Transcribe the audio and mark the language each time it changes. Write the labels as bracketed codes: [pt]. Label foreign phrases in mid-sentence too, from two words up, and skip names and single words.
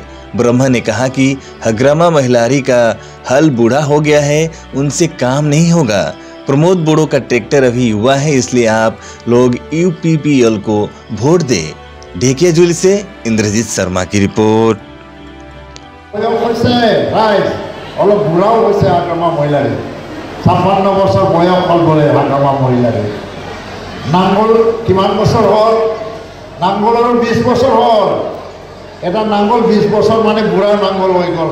[hi] ब्रह्मा ने कहा कि हग्रमा महिलारी का हल बूढ़ा हो गया है, उनसे काम नहीं होगा। प्रमोद बोड़ो का ट्रैक्टर अभी युवा है, इसलिए आप लोग यूपीपीएल को वोट दें। ढेकियाजुली से इंद्रजीत शर्मा की रिपोर्ट। [as] এটা নাঙ্গল 20 বছর মানে বুঢ়া নাঙ্গল হৈ গ'ল।